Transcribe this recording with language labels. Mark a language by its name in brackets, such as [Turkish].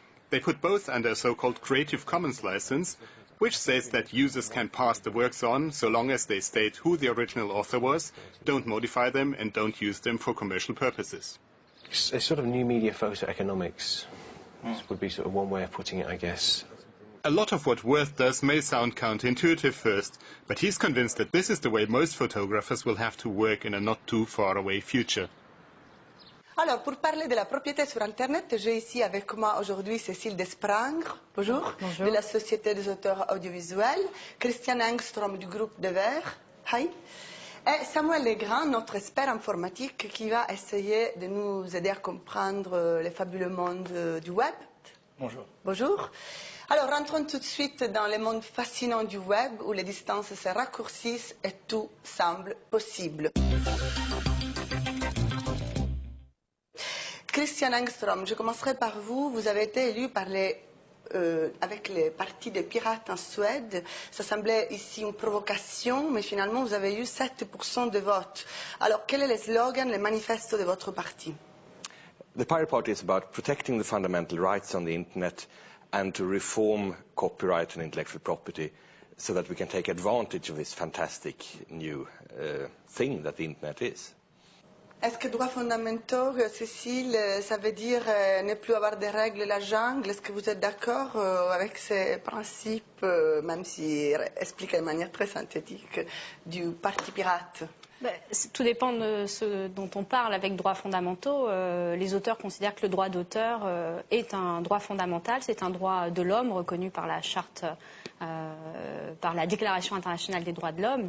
[English] They put both under a so-called Creative Commons license, which says that users can pass the works on so long as they state who the original author was, don't modify them, and don't use them for commercial purposes. It's sort of new media photoeconomics. This would be sort of one way of putting it, I guess. A lot of what Worth does may sound counterintuitive first, but he's convinced that this is the way most photographers will have to work in a not too far away future. [French] Alors, pour parler de la propriété sur Internet, j'ai ici avec moi aujourd'hui Cécile Desprangre, bonjour, Bonjour. de la Société des auteurs audiovisuels, Christian Engström du groupe De Verre, hi, et Samuel Legrand, notre expert informatique qui va essayer de nous aider à comprendre le fabuleux monde du web. Bonjour. Bonjour. Alors, rentrons tout de suite dans le monde fascinant du web où les distances se raccourcissent et tout semble possible. Christian Engström, je commencerai par vous. Vous avez été élu par avec les partis des pirates en Suède. Ça semblait ici une provocation, mais finalement vous avez eu 7% de votes. Alors, quel est le slogan, le manifeste de votre parti? [English] The Pirate Party is about protecting the fundamental rights on the internet and to reform copyright and intellectual property so that we can take advantage of this fantastic new thing that the internet is. [French] Est-ce que droits fondamentaux, Cécile, ça veut dire ne plus avoir de règles, la jungle? Est-ce que vous êtes d'accord avec ces principes, même si expliqués de manière très synthétique, du Parti pirate? Tout dépend de ce dont on parle avec droits fondamentaux. Les auteurs considèrent que le droit d'auteur est un droit fondamental, c'est un droit de l'homme reconnu par la charte, par la Déclaration internationale des droits de l'homme.